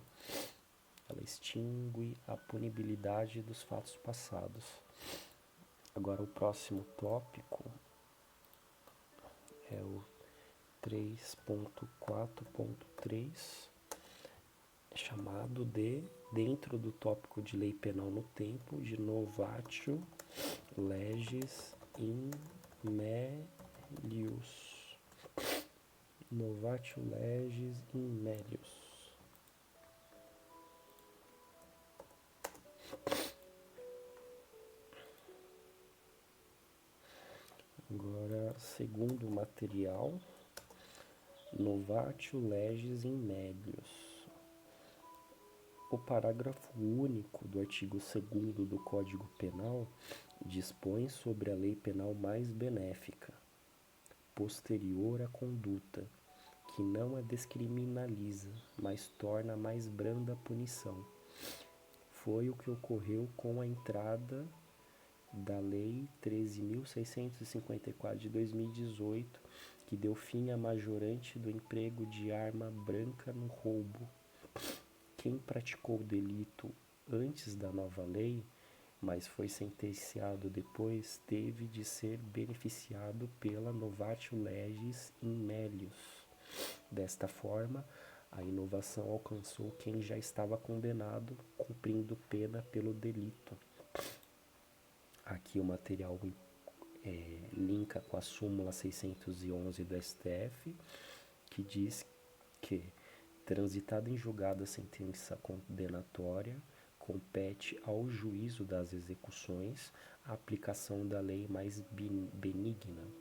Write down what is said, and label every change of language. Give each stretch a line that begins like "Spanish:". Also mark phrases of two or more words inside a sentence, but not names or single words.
Portuguese: Ela extingue a punibilidade dos fatos passados. Agora o próximo tópico é o 3.4.3, chamado de, dentro do tópico de lei penal no tempo, de
Latin: novatio legis in melius. Novatio legis in melius.
Portuguese: Agora, segundo o material,
Latin: novatio legis in melius.
Portuguese: O parágrafo único do artigo 2º do Código Penal dispõe sobre a lei penal mais benéfica, posterior à conduta, que não a descriminaliza, mas torna mais branda a punição. Foi o que ocorreu com a entrada da Lei 13.654 de 2018, que deu fim à majorante do emprego de arma branca no roubo. Quem praticou o delito antes da nova lei, mas foi sentenciado depois, teve de ser beneficiado pela
Latin: novatio legis in melius.
Portuguese: Desta forma, a inovação alcançou quem já estava condenado, cumprindo pena pelo delito. Aqui o material linka com a súmula 611 do STF, que diz que, transitada em julgado a sentença condenatória, compete ao juízo das execuções a aplicação da lei mais benigna.